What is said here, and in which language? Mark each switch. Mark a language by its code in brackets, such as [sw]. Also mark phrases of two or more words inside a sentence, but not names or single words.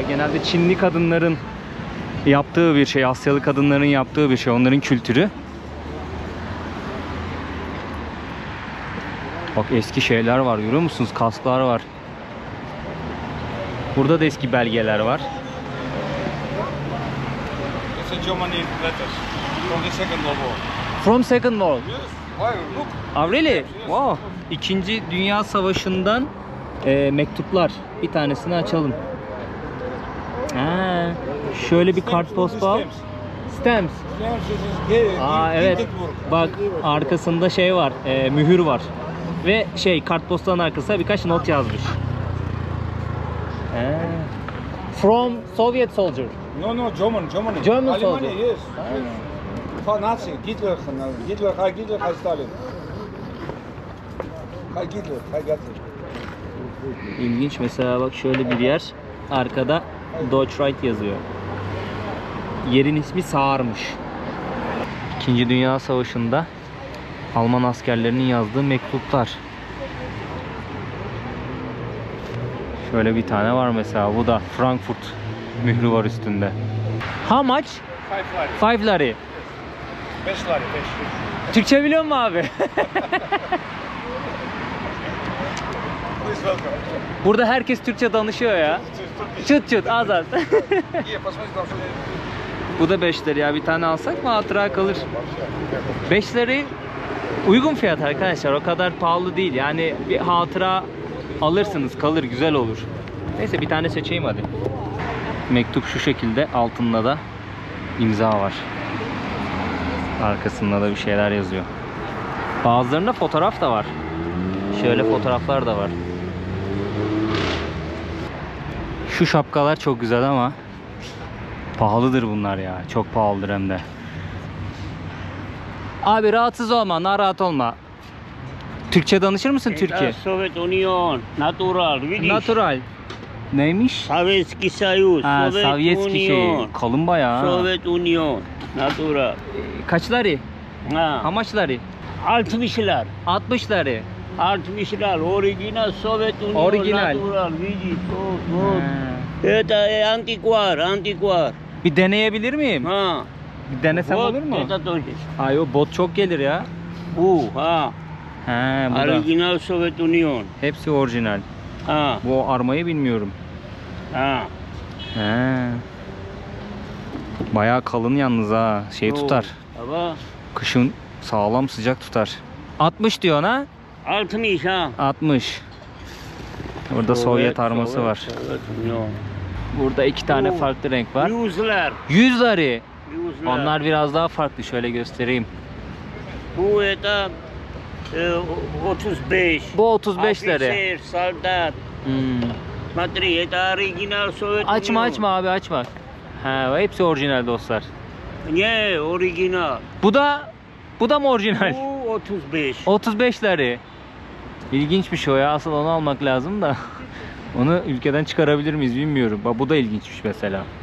[tr] Genelde Çinli kadınların yaptığı bir şey, Asyalı kadınların yaptığı bir şey, onların kültürü. Bak, eski şeyler var, görüyor musunuz? Kasklar var. Burada da eski belgeler var. [en] It's a Germany letters from the Second World War. From Second World. Yes. Why? Look. Oh, really? Wow. [tr] İkinci Dünya Savaşı'ndan mektuplar. Bir tanesini açalım. Ha, şöyle bir kartpostal. Stamps. Aa, evet. Bak, arkasında şey var, mühür var. Ve kartpostalın arkasına birkaç not yazmış. [en] From Soviet soldier. No, German. German Alemania, soldier. yes. For Nazi, Hitler, Heil Hitler, Heil Stalin. [de] Heil Hitler, Heil Hitler. [tr] İlginç, mesela bak şöyle bir yer. Arkada Deutsche Reich yazıyor. Yerin ismi Saar'mış. İkinci Dünya Savaşı'nda Alman askerlerinin yazdığı mektuplar. Şöyle bir tane var mesela. Bu da Frankfurt mührü var üstünde. [en] How much? 5 lari. 5 lari, 5. [tr] Türkçe biliyor musun abi? [en] Please welcome. [tr] Burada herkes Türkçe danışıyor ya. Çıt çıt, az az. [en] Here, [ru] посмотрите, там что. [tr] Bu da 5 lira ya. Bir tane alsak mı hatıra kalır. 5 lira uygun fiyat arkadaşlar. O kadar pahalı değil. Yani bir hatıra alırsınız, kalır, güzel olur. Neyse, bir tane seçeyim hadi. Mektup şu şekilde. Altında da imza var. Arkasında da bir şeyler yazıyor. Bazılarında fotoğraf da var. Şöyle fotoğraflar da var. Şu şapkalar çok güzel ama pahalıdır bunlar ya. Çok pahalıdır hem de. Abi rahatsız olma, narahat olma. Türkçe danışır mısın Türkiye? [en] Sovyet Union, natural, видишь? Natural. [tr] Neymiş? [ru] Sovyetski Союз, Ha, [tr] Sovyet Sovyetski şey. [en] Union, [tr] Kalın bayağı. [en] Sovyet Union, natural. [tr] Kaç lari? Ha, [en] How lari? [tr] 60'lar. 60 lari. [en] 60'lar, original Sovyet Union, Original. natural, [ru] видишь? Ha. Это антиквар. [tr] Bir deneyebilir miyim? Ha, Bir denesem [ru] Вот [tr] olur mu? [ru] это тоже. [tr] Ay o bot çok gelir ya. Bu, ha. He bu da. [en] Original Sovyet Union. [tr] Hepsi orijinal. Ha, Bu armayı bilmiyorum. ha. He. Bayağı kalın yalnız ha. Şey tutar. Ama Kışın sağlam sıcak tutar. 60 diyor ha? 60 ha. 60. Burada Sovyet arması var. [en] Sovyet Union. [tr] Burada 2 tane Oo. farklı renk var. Yüzler. 100 lari. Yüzler. Onlar biraz daha farklı. Şöyle göstereyim. Bu eta 35. Bu 35 lari. [en] Officer, soldat. Hmm. [ru] Смотри, это [en] original Sovyet [tr] Açma [en] Union. [tr] açma abi açma. He, hepsi orijinal dostlar. Ne, original. Bu da mı orijinal? Bu 35. 35 lari. İlginçmiş o ya. Asıl onu almak lazım da. Onu ülkeden çıkarabilir miyiz bilmiyorum. Bak bu da ilginçmiş mesela.